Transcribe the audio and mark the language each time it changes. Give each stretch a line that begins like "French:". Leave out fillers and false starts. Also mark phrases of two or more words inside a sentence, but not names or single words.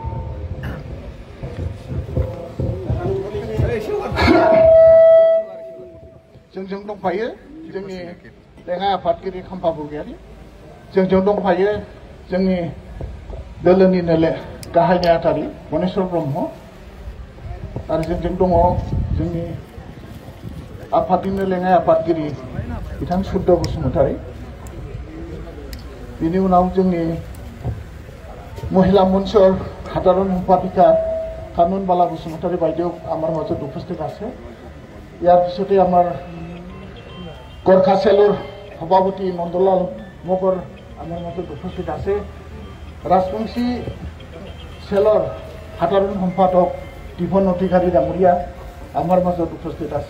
Bodo: जोंजों दंफायो जोंनि लेङाइ आफादगिरि खाम्फा बरगयारि, जोंजों दंफायो जोंनि दोलोनिनो गाहाय नेहाथारि बनेश्वर ब्रह्म, आरो जोंजों दङ जोंनि आफादनिनो लेङाइ आफादगिरि बिथां सुद्ध बसुमतारी, बिनि उनाव जोंनि महिला मन्चर
Assamese: সাধারণ সম্পাদিকা কানুন বালা বসুমতাৰী বাইদেউ আমাৰ মাজত উপস্থিত আছে। ইয়াৰ পিছতে আমাৰ গোৰ্খা সেলৰ সভাপতি নন্দলাল মগৰ আমাৰ মাজত উপস্থিত আছে। ৰাজবংশী সেলৰ সাধাৰণ সম্পাদক দীপন অধিকাৰী ডাঙৰীয়া আমাৰ মাজত উপস্থিত আছে।